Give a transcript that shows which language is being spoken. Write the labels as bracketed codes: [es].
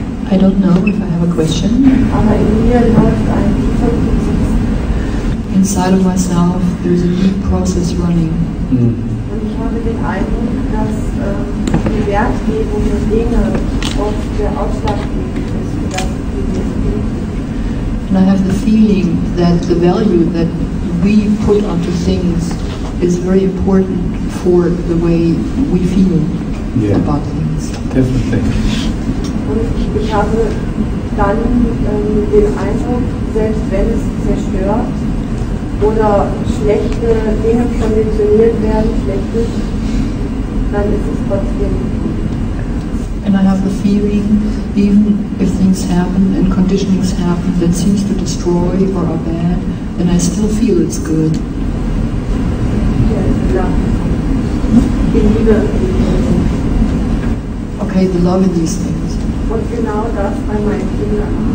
[en] I don't know if I have a question. [de] Aber in mir läuft ein tiefer Prozess. [en] Inside of myself, there's a deep process running. [de] Und ich habe den Eindruck, dass die Wertgebung der Dinge oft der ausschlaggebend ist für das, wie wir es tun. [en] And I have the feeling that the value that we put onto things is very important for the way we feel about things. Definitely. [de] Und ich habe dann den Eindruck, selbst wenn es zerstört oder schlechte Dinge konditioniert werden, schlechtes, dann ist es trotzdem. [en] And I have the feeling, even if things happen and conditionings happen that seems to destroy or are bad, then I still feel it's good. [de] Die Liebe. [en] Okay, the love in these things. [de] Und genau das bei meinen Kindern.